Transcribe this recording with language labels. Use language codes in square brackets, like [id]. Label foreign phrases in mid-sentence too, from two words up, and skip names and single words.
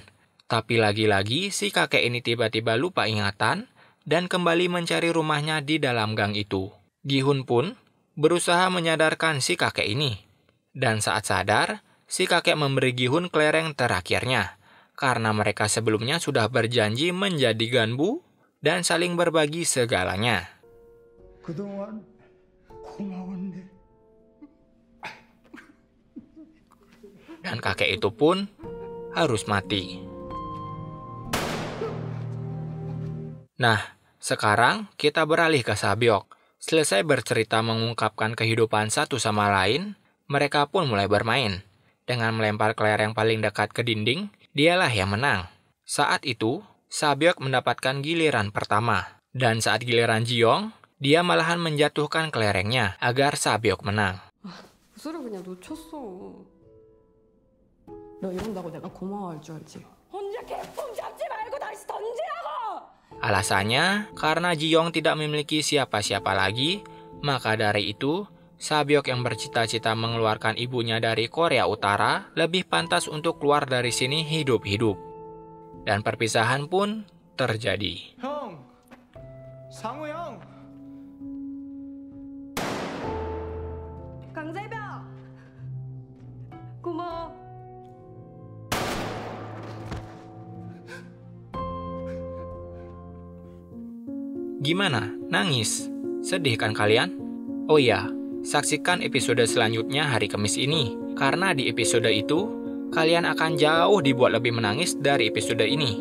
[id] Tapi lagi-lagi si kakek ini tiba-tiba lupa ingatan dan kembali mencari rumahnya di dalam gang itu. Gi-hun pun berusaha menyadarkan si kakek ini. Dan saat sadar, si kakek memberi Gi-hun kelereng terakhirnya. karena mereka sebelumnya sudah berjanji menjadi ganbu dan saling berbagi segalanya. [ko] 그동안 고마웠네. [id] Dan kakek itu pun harus mati. Nah, sekarang kita beralih ke Sabyok. Selesai bercerita mengungkapkan kehidupan satu sama lain, mereka pun mulai bermain. Dengan melempar kelereng paling dekat ke dinding, dialah yang menang. Saat itu, Sabyok mendapatkan giliran pertama. Dan saat giliran Ji-young, dia malahan menjatuhkan kelerengnya agar Sabyok menang. [ko] 구슬을 그냥 놓쳤어. 너 이런다고 내가 고마워할 줄 알지? 혼자 개품 잡지 말고 다시 던지라고! [id] Alasannya, karena Ji-young tidak memiliki siapa-siapa lagi, maka dari itu, Sabyok yang bercita-cita mengeluarkan ibunya dari Korea Utara lebih pantas untuk keluar dari sini hidup-hidup. Dan perpisahan pun terjadi. [ko] 형! 상우 형! 강재병! 고마워. [id] Gimana? Nangis? Sedih kan kalian? Oh iya, saksikan episode selanjutnya hari Kamis ini. Karena di episode itu, kalian akan jauh dibuat lebih menangis dari episode ini.